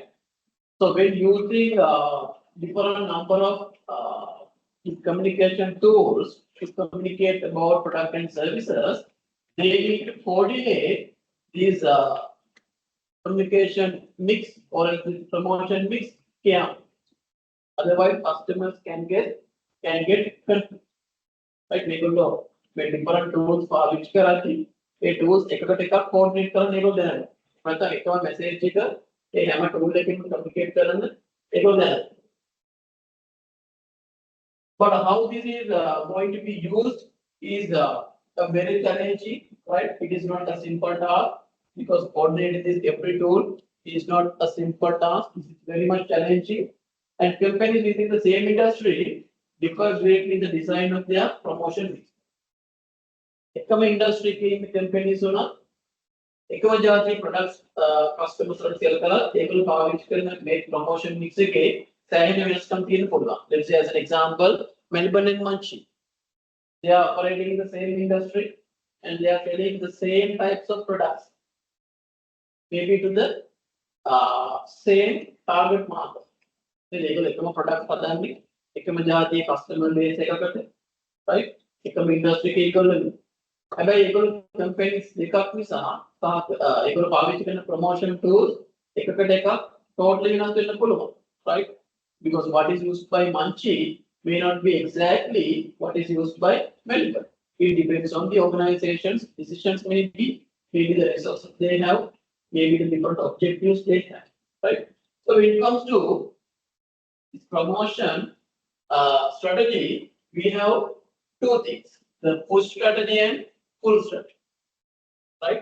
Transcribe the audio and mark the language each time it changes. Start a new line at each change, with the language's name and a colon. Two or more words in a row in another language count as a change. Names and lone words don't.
English: So when using different number of communication tools to communicate about product and services, they need to coordinate these communication mix or else this promotion mix here. Otherwise, customers can get confused. Right?
Sinhala: මේගොල්ලෝ මේ
English: different tools
Sinhala: පාවිච්චි කරද්දී ඒ tools එකකට එකක් coordinate කරන්න ඒගොල්ලෝ දැනගන්න. නැත්නම් එකම message එක ඒ හැම tool එකකින්ම communicate කරන්න ඒගොල්ලෝ දැනගන්න.
English: But how this is going to be used is a very challenging, right? It is not a simple task because coordinating this every tool is not a simple task. It is very much challenging, and companies within the same industry differ greatly in the design of their promotion mix.
Sinhala: එකම industry එකේ companies උනා එකම જાති
English: products customers
Sinhala: වලට sell කරලා ඒගොල්ලෝ පාවිච්චි කරන මේ
English: promotion mix
Sinhala: එකේ සෑහෙන වෙනස්කම් තියෙන්න පුළුවන්.
English: Let's say as an example, Melbourne and Munchie. They are operating in the same industry and they are selling the same types of products. Maybe to the same target market.
Sinhala: ඒගොල්ලෝ එකම products හදන්නේ එකම જાතියේ
English: customer base
Sinhala: එකකට, right? එකම industry එකේ ඒගොල්ලෝ ඉන්නේ. හැබැයි ඒගොල්ලෝ companies දෙකක් නිසා ඒගොල්ලෝ පාවිච්චි කරන
English: promotion tools
Sinhala: එකකට එකක් totally වෙනස් වෙන්න පුළුවන්,
English: right? Because what is used by Munchie may not be exactly what is used by Melbourne. It depends on the organization's decisions, maybe the resources they have, maybe the different objectives they have, right? So when it comes to this promotion strategy, we have two things: the push strategy and pull strategy, right?